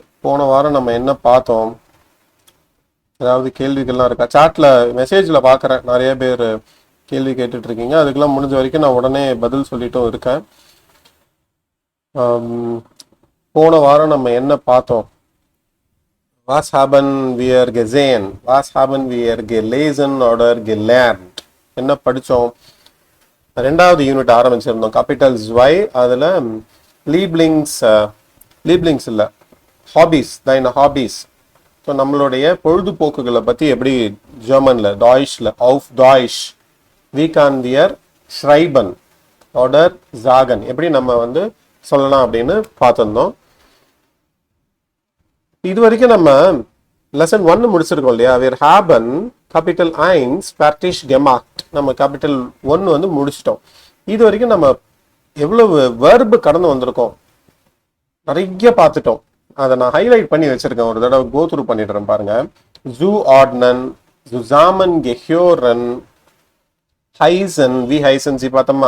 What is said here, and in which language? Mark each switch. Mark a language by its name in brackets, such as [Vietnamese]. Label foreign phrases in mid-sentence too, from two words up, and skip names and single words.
[Tamil] போன வாரம் நம்ம என்ன பார்த்தோம்? அதாவது கேள்விகள்லாம் இருக்கா? சாட்டில் மெசேஜில் பார்க்குறேன் நிறைய பேர் கேள்வி கேட்டுட்டு இருக்கீங்க. அதுக்கெல்லாம் முடிஞ்ச வரைக்கும் நான் உடனே பதில் சொல்லிட்டும் இருக்கேன். போன வாரம் நம்ம என்ன பார்த்தோம்? [German] Was haben wir gesehen? Was haben wir gelesen oder gelernt? [Tamil] என்ன படித்தோம்? ரெண்டாவது யூனிட் ஆரம்பிச்சிருந்தோம், கேபிட்டல் Y. அதில் லீப்லிங்ஸ் இல்லை, ஹாபீஸ், [German] deine Hobbys. [Tamil] ஸோ நம்மளுடைய பொழுதுபோக்குகளை பற்றி எப்படி ஜெர்மனில் டாய்ஷில் [German] auf Deutsch wie kann wir schreiben oder sagen [Tamil] எப்படி நம்ம சொல்லலாம் அப்படின்னு பார்த்துருந்தோம். இது வரைக்கும் நம்ம லெசன் 1 முடிச்சிருக்கோம் இல்லையா? [German] wir haben capital 1 fertig gemacht. [Tamil] நம்ம capital 1 முடிச்சிட்டோம். இது வரைக்கும் நம்ம எவ்வளவு verb கடந்து வந்திருக்கோம், நிறைய பார்த்துட்டோம். அதை நான் ஹைலைட் பண்ணி வச்சிருக்கேன். ஒரு தடவை [English] go through [Tamil] பண்ணிடுறேன் பாருங்க. [German] zuordnen, zusammengehören, heißen, wie heißen Sie பார்த்தோமா.